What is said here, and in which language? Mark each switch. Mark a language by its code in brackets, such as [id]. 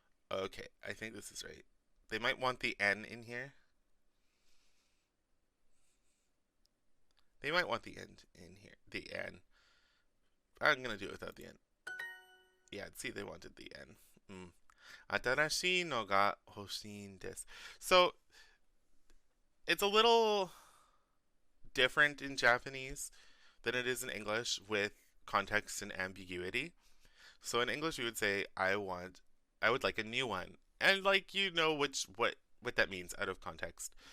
[en] Okay, I think this is right. They might want the N in here. They might want the N in here. The N. I'm gonna do it without the N. Yeah, see, they wanted the N. Mm. [ja] 新しいのが欲しいんです. [en] So, it's a little different in Japanese than it is in English with context and ambiguity. So in English we would say I would like a new one. And like you know what that means out of context.